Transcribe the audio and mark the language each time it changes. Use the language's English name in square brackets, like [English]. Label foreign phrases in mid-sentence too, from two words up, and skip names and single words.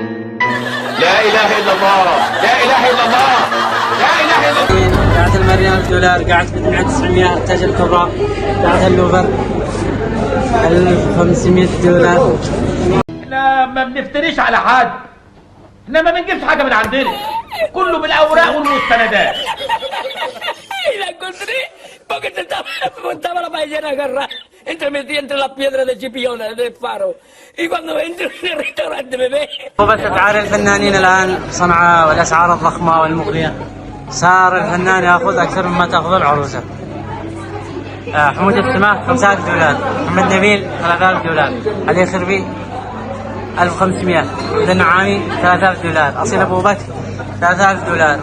[Arabic] لا اله الا الله، لا اله الا الله، لا اله الا الله. قاعة المريم $1000. قاعة مدينة 900. التاج الكبرى. قاعة اللوفر $1500. احنا ما بنفتريش على حد، احنا ما بنجيبش حاجه من عندنا، كله بالاوراق والمستندات. [Spanish] Porque te estaba la paellera agarrada entre las piedras de Chipiona, del faro. Y cuando entro en el restaurante me ve. [Arabic] طبت اسعار الفنانين الان صنعاء والاسعار الضخمه والمغريه. صار الفنان ياخذ اكثر مما تاخذ العروسه. حمود السماح $5000. محمد نبيل $3000. علي خربي 1500. عبد النعامي $3000. اصيل ابو بكر $3000.